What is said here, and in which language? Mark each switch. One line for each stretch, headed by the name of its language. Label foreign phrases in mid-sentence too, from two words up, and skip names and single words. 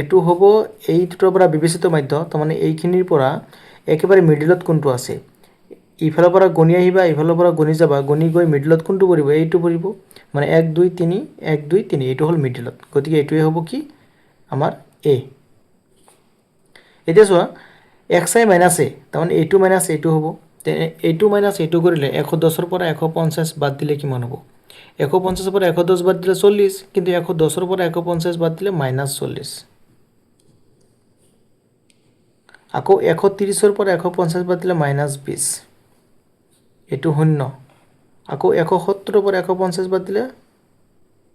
Assamese: টো হ'ব এই দুটোৰ পৰা বিবেচিত মাধ্য তাৰ মানে এইখিনিৰ পৰা একেবাৰে মিডলত কোনটো আছে ইফালৰ পৰা গণি আহিবা ইফালৰ পৰা গণি যাবা গণি গৈ মিডলত কোনটো পৰিব এইটো পৰিব মানে 1 2 3 1 2 3 এইটো হল মিডলত গতিকে এইটোৱে হ'ব কি আমাৰ a এতিয়া চোৱা
English: xi minus a
Assamese: তাৰ মানে
English: a2 minus a2
Assamese: হ'ব
English: a2 minus a2
Assamese: কৰিলে 110 এর পৰা 150 বাদ দিলে কিমান হ'ব 150 এর পৰা 110 বাদ দিলে 40 কিন্তু 110 এর পৰা 150 বাদ দিলে -40 আকৌ 130 এর পৰা 150 বাদ দিলে -20 এটো শূন্য আকৌ 170 এর পৰা 150 বাদ দিলে 170